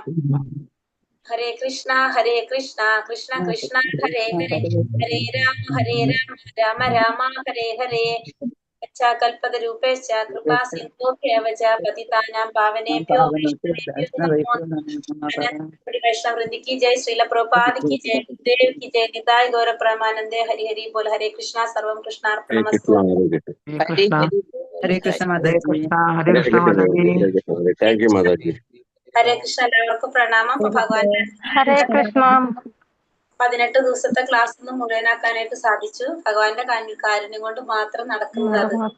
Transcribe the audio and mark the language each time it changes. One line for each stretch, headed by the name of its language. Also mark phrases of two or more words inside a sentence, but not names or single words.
Sanskrit: ഹരേ കൃഷ്ണ കൃഷ്ണ കൃഷ്ണ ഹരേ ഹരേ ഹരേ രാമ രാമ രാമ ഹരേ ഹരേ. കൽപതരൂപേശ്ച കൃപാ സിന്ധോഭ്യവ ച പതിതാനാം പാവനേഭ്യോ വൈഷ്ണവവൃന്ദി
Hindi: की जय, श्रील प्रभुपाद की जय, गुरुदेव की जय, निताय गौर परमानंदे. हरि हरि बोल.
Sanskrit: हरे कृष्णा सर्वं कृष्णार्पणमस्तु.
Malayalam: ഹരേ കൃഷ്ണ മാതാജി.
English: thank you
Malayalam: മാതാജി. ഹരേ കൃഷ്ണ. എല്ലാവർക്കും പ്രണാമം. ഭഗവാന്റെ ഹരേ കൃഷ്ണ. 18 ദിവസത്തെ ക്ലാസ് ഒന്ന് മുഴുവനാക്കാനായിട്ട് സാധിച്ചു. ഭഗവാന്റെ കാരുണ്യം കൊണ്ട് മാത്രം നടക്കുന്നത്.